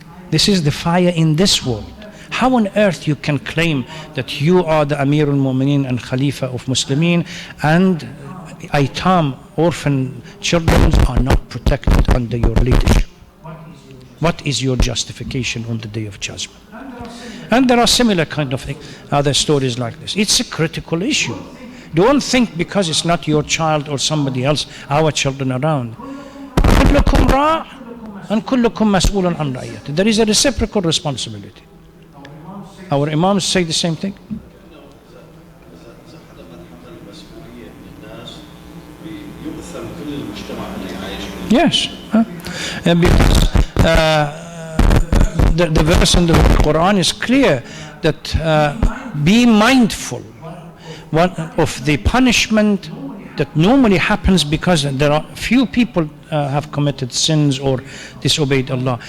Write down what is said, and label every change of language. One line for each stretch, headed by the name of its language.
English: This is the fire in this world. How on earth you can claim that you are the Amir al-Mu'mineen and Khalifa of Muslimin, and Aitam, orphan children, are not protected under your leadership? What is your justification on the Day of Judgment? And there are similar kind of other stories like this. It's a critical issue. Don't think because it's not your child or somebody else, our children around.
Arabic: كلكم راع and كلكم مسؤول عن رعيته.
English: There is a reciprocal responsibility. Our imams say the same thing. Yes. Because the verse in the Quran is clear that be mindful of the punishment that normally happens because there are few people have committed sins or disobeyed Allah.